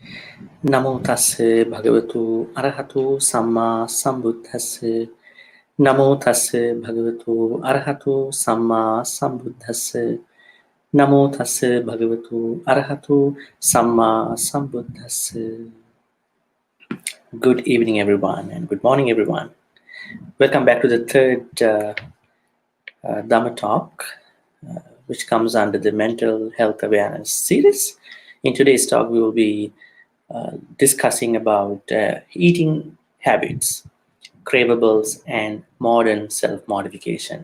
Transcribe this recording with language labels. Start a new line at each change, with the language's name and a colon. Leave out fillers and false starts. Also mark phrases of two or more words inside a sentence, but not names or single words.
Pali: Namo tassa bhagavato arahato samma sambuddhassa. Namo tassa bhagavato arahato samma sambuddhassa. Namo tassa bhagavato arahato samma sambuddhassa.
English: Good evening, everyone, and good morning, everyone. Welcome back to the third Dhamma talk, which comes under the mental health awareness series. In today's talk, we will be discussing about eating habits, craveables, and modern self-modification.